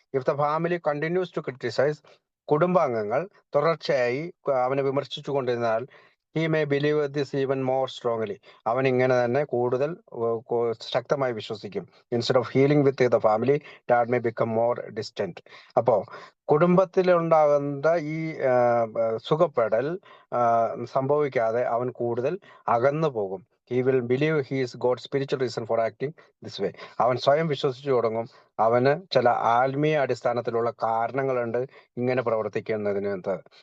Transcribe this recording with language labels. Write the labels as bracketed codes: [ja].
[en] if the family continues to criticise, [ml] കുടുംബാംഗങ്ങൾ തുടർച്ചയായി അവനെ വിമർശിച്ചു കൊണ്ടിരുന്നാൽ, [en] he may believe this even more strongly, [ml] അവൻ ഇങ്ങനെ തന്നെ കൂടുതൽ ശക്തമായി വിശ്വസിക്കും. [en] Instead of healing with the family, dad may become more distant. [ml] അപ്പോൾ കുടുംബത്തിലുണ്ടാകുന്ന ഈ സുഖപ്പെടൽ സംഭവിക്കാതെ അവൻ കൂടുതൽ അകന്നു പോകും. [en] He will believe he is God's spiritual reason for acting this way. [ml] അവൻ സ്വയം വിശ്വസിച്ചു തുടങ്ങും, അവന് ചില ആത്മീയ അടിസ്ഥാനത്തിലുള്ള കാരണങ്ങളുണ്ട് ഇങ്ങനെ പ്രവർത്തിക്കുന്നതിനകത്ത്.